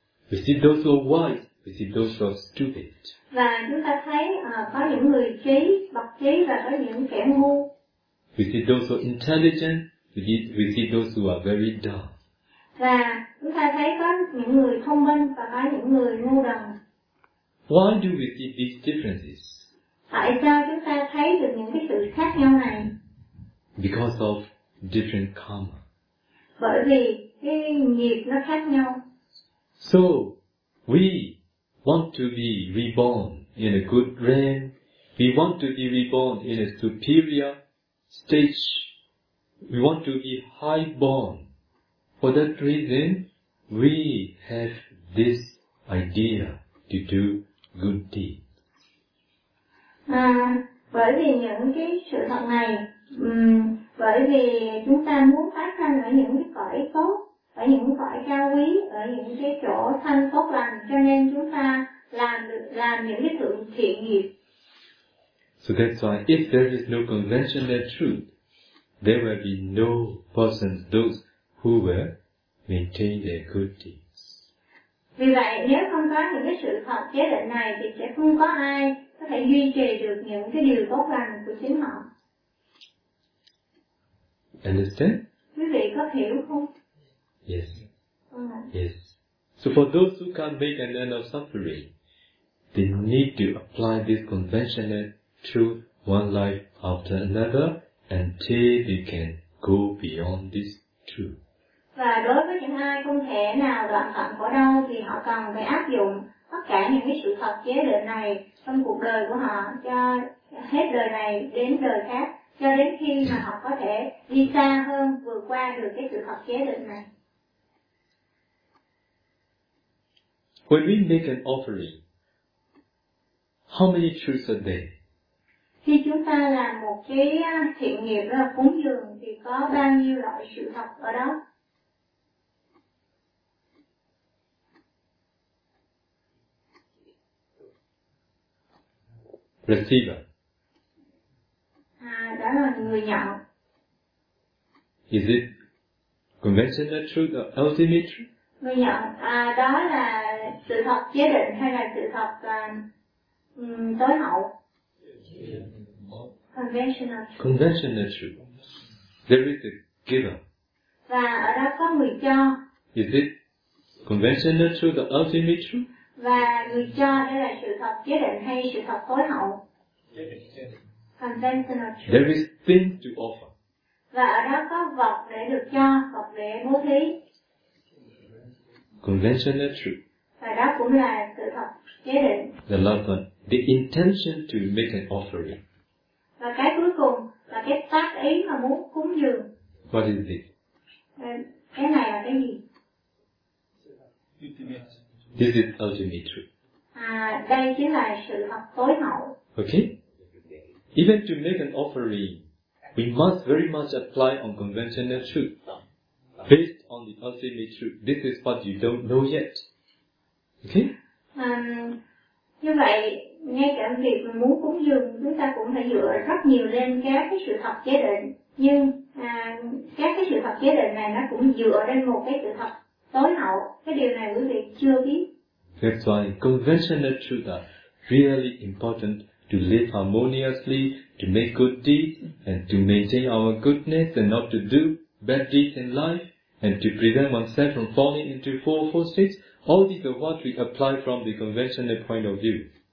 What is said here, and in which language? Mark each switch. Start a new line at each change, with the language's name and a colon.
English: We see those who are wise, we see those who are stupid.
Vietnamese: Và chúng ta thấy có những người trí, bậc trí và có những kẻ ngu.
English: We see those who are intelligent, we see those who are very dumb.
Vietnamese: Và chúng ta thấy có những người thông minh và có những người ngu đần.
English: Why do we see these differences?
Vietnamese: Tại sao chúng ta thấy được những cái sự khác nhau này?
English: Because of different karma.
Vietnamese: Bởi vì cái nghiệp nó khác nhau.
English: So, we want to be reborn in a good realm. We want to be reborn in a superior stage. We want to be high born. For that reason, we have this idea to do good deeds.
Vietnamese: Bởi vì những cái sự thật này, bởi vì chúng ta muốn phát sanh ở những cái cõi tốt, ở những cõi cao quý, ở những cái chỗ thanh tốt lành, cho nên chúng ta làm những cái sự thiện nghiệp.
English: So that's why if there is no conventional truth, there will be no person, those who will maintain their good deeds.
Vietnamese: Vì vậy, nếu không có những cái sự thật chế định này thì sẽ không có ai có thể duy trì được những cái điều tốt lành của chính họ.
English: Understand?
Vietnamese: Quý vị có hiểu không?
English: Yes. Yes. So for those who can't make an end of suffering, they need to apply this conventional truth one life after another until they can go beyond this truth.
Vietnamese: Và đối với những ai không thể nào đoạn phận khổ đau thì họ cần phải áp dụng tất cả những cái sự thật chế định này trong cuộc đời của họ cho hết đời này đến đời khác cho đến khi mà họ có thể đi xa hơn, vượt qua được cái sự thật chế định này.
English: When we make an offering, how many truths are there?
Vietnamese: Khi chúng ta làm một cái thiện nghiệp là cúng dường thì có bao nhiêu loại sự thật ở đó?
English: Receiver.
Vietnamese: À, đó là người nhận.
English: Is it conventional truth or ultimate truth?
Vietnamese: Người nhận, à, đó là sự thật chế định hay là sự thật tối hậu?
English: Conventional truth. There is a giver.
Vietnamese: Và ở đó có người cho.
English: Is it conventional truth, the ultimate truth?
Vietnamese: Và người cho đây là sự thật chế định hay sự thật tối hậu?
English: Conventional truth. There is things to offer.
Vietnamese: Và ở đó có vật để được cho, vật để bố thí.
English: Conventional truth.
Vietnamese: Và đó cũng là sự thật chế định.
English: The loved one. The intention to make an offering.
Vietnamese: Và cái cuối cùng là cái tác ý mà muốn cúng dường.
English: What is this?
Vietnamese: Cái này là cái gì?
English: This is ultimate truth.
Vietnamese: À, đây chính là sự thật tối hậu.
English: Okay? Even to make an offering, we must very much apply on conventional truth. Based on the ultimate truth. This is what you don't know yet. Okay?
Vietnamese: Như vậy, ngay cả việc mình muốn cúng dường, chúng ta cũng phải dựa rất nhiều lên các cái sự thật chế định. Nhưng các cái sự thật chế định này nó cũng dựa lên một cái sự thật tối hậu. Cái điều này quý vị chưa biết.
English: That's why conventional truth is really important to live harmoniously, to make good deeds, and to maintain our goodness and not to do bad deeds in life, and to prevent oneself from falling into fourfold states. All these are what we apply from the conventional point of view.